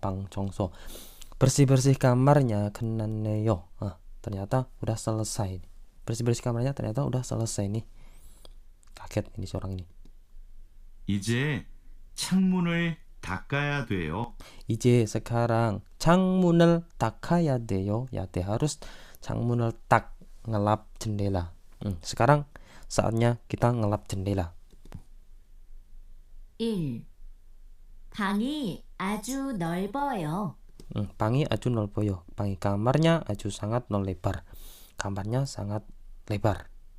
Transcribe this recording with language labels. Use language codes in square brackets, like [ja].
[ko] 방 청소, [id] bersih-bersih kamarnya [ko] 끝났네요. [id] Ternyata udah selesai. Bersih-bersih kamarnya ternyata udah selesai nih. Kaget ini seorang ini. [ko] 이제 창문을 닦아야 돼요. 이제 [id] sekarang [ko] 창문을 닦아야 돼요. [id] ya teh harus [ko] 창문을 딱, [id] ngelap jendela. Sekarang saatnya kita ngelap jendela. [ko] 1. 방이 아주 넓어요. 방이 아주 넓어요. 방이 [id] kamarnya [ko] 아주 [id] sangat lebar. Kamarnya sangat lebar.